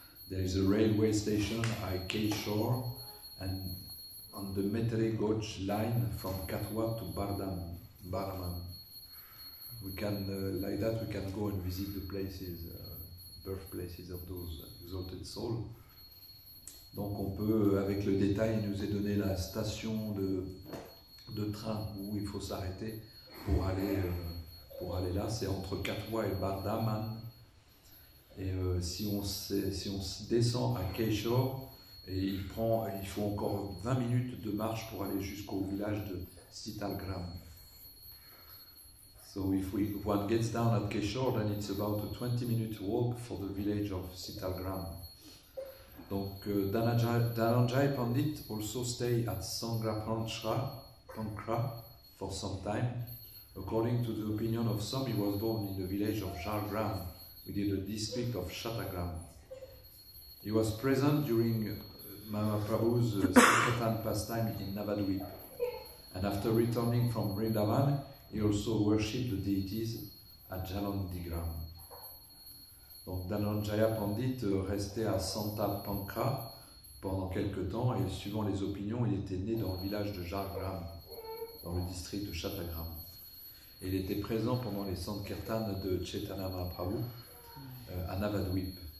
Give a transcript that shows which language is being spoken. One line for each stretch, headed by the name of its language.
English: There is a railway station at Keshore, and on the Metre Gauge line from Katwa to Bardhaman. We can, like that, we can go and visit the places, birthplaces of those exalted souls.
French: Donc on peut, avec le détail, il nous est donné la station de train où il faut s'arrêter pour aller là. C'est entre Katwa et Bardhaman. Et si on descend à Keshore, il faut encore 20 minutes de marche pour aller jusqu'au village de Sitalgram.
English: So if one gets down at Keshore, then it's about a 20-minute walk for the village of Sitalgram.
French: Donc
English: Dhananjaya Pandit also stay at Sangrapanchra for some time. According to the opinion of some, he was born in the village of Jhargram, within the district of Shatagram. He was present during Mahaprabhu's Sankirtan pastime in Navadvip. And after returning from Vrindavan, he also worshipped the deities at Jalandigram.
French: Donc Dhananjaya Pandit restait à Santa Pankra pendant quelque temps et suivant les opinions, il était né dans le village de Jhargram, dans le district de Shatagram. Et il était présent pendant les Sankirtan de Chaitanya Mahaprabhu à Navadvip.